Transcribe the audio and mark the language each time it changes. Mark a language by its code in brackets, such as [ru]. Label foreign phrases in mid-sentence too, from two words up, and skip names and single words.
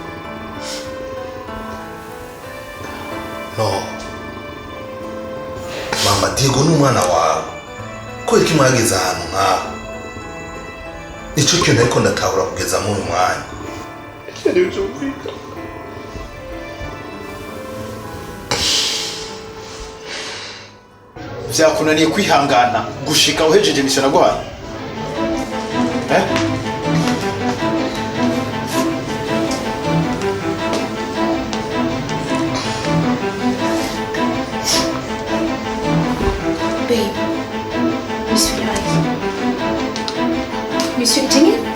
[rn] no mama Diego n'umwana wawe ko iki mwageze ahantu nk'aho nicyo kintu ariko ndatahura kugeza muri uyu mwanya Vyakunaniye kwihangana gushika uhejeje mission naguhaye [en] Babe, Monsieur Dinge?